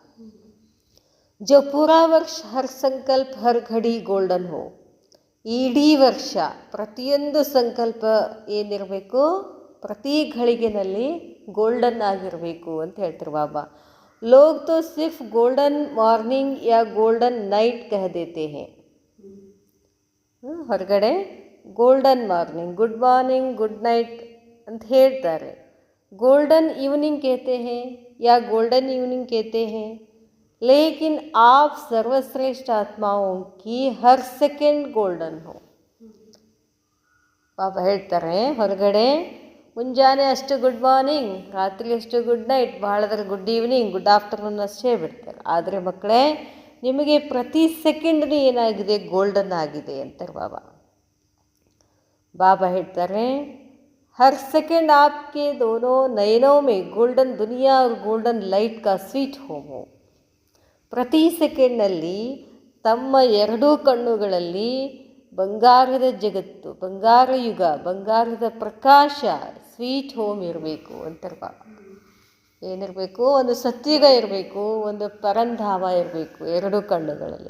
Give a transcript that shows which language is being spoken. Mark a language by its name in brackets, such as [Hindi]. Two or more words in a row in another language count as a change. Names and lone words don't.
[Hindi] जो पूरा वर्ष हर संकल्प हर घड़ी गोल्डन हो, [Kannada] ಇಡೀ ವರ್ಷ ಪ್ರತಿಯೊಂದು ಸಂಕಲ್ಪ ಏನಿರಬೇಕು, ಪ್ರತಿ ಘಳಿಗೆನಲ್ಲಿ ಗೋಲ್ಡನ್ ಆಗಿರಬೇಕು ಅಂತ ಹೇಳ್ತಾರೆ ಬಾಬಾ. [Hindi] लोग तो सिर्फ [English] golden morning [Hindi] या [English] golden night [Hindi] कह देते हैं, [Kannada] ಹೊರಗಡೆ [English] golden morning, good morning, good night [Kannada] ಅಂತ ಹೇಳ್ತಾರೆ. [English] golden evening [Hindi] कहते हैं या [English] golden evening [Hindi] कहते हैं, लेकिन आप सर्वश्रेष्ठ आत्माओं की हर सेकेंड गोल्डन हो. [Kannada] ಬಾಬಾ ಹೇಳ್ತಾರೆ, ಹೊರಗಡೆ ಮುಂಜಾನೆ ಅಷ್ಟು [English] good morning, [Kannada] ರಾತ್ರಿ ಅಷ್ಟು [English] good night, [Kannada] ಭಾಳದ್ರೆ [English] good evening, good afternoon [Kannada] ಅಷ್ಟೇ ಬಿಡ್ತಾರೆ. ಆದರೆ ಮಕ್ಕಳೇ, ನಿಮಗೆ ಪ್ರತಿ ಸೆಕೆಂಡ್ನು ಏನಾಗಿದೆ? ಗೋಲ್ಡನ್ ಆಗಿದೆ ಅಂತಾರೆ ಬಾಬಾ. ಬಾಬಾ ಹೇಳ್ತಾರೆ, [Hindi] हर सेकेंड आपके दोनों नयनों में गोल्डन दुनिया और [English] golden light [Hindi] का [English] sweet home [Hindi] हो. [Kannada] ಪ್ರತಿ ಸೆಕೆಂಡ್ನಲ್ಲಿ ತಮ್ಮ ಎರಡೂ ಕಣ್ಣುಗಳಲ್ಲಿ ಬಂಗಾರದ ಜಗತ್ತು, ಬಂಗಾರ ಯುಗ, ಬಂಗಾರದ ಪ್ರಕಾಶ, [English] sweet home [Kannada] ಇರಬೇಕು ಅಂತಾರೆ ಬಾಬಾ. ಏನಿರಬೇಕು? ಒಂದು ಸತ್ಯುಗ ಇರಬೇಕು, ಒಂದು ಪರಂಧಾಮ ಇರಬೇಕು ಎರಡೂ ಕಣ್ಣುಗಳಲ್ಲಿ.